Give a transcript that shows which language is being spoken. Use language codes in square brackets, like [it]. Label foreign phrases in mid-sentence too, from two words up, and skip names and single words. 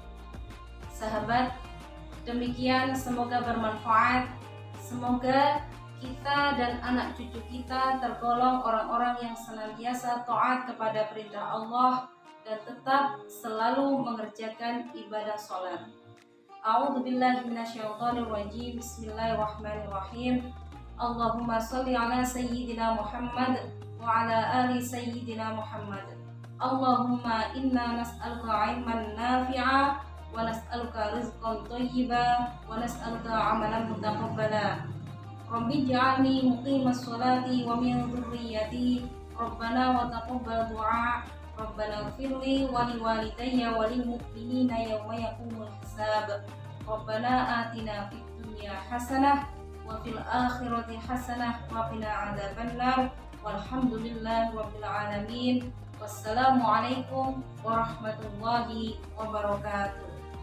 [id] Sahabat, demikian, semoga bermanfaat. Semoga kita dan anak cucu kita tergolong orang-orang yang senantiasa taat kepada perintah Allah dan tetap selalu mengerjakan ibadah sholat. [ar] أعوذ بالله من الشيطان الرجيم بسم الله الرحمن الرحيم. اللهم صل على سيدنا محمد وعلى آل سيدنا محمد. اللهم إنا نسألك علما نافعا ونسألك رزقا طيبا ونسألك عملا متقبلا. رب اجعلني مقيم الصلاة ومن ذريتي. ربنا وتقبل دعاء ربنا اغفر لي ولوالدي وللمؤمنين يوم يقوم الحساب. ربنا آتنا في الدنيا حسنة وفي الآخرة حسنة وقنا عذاب النار. والحمد لله رب العالمين. والسلام عليكم ورحمة الله وبركاته.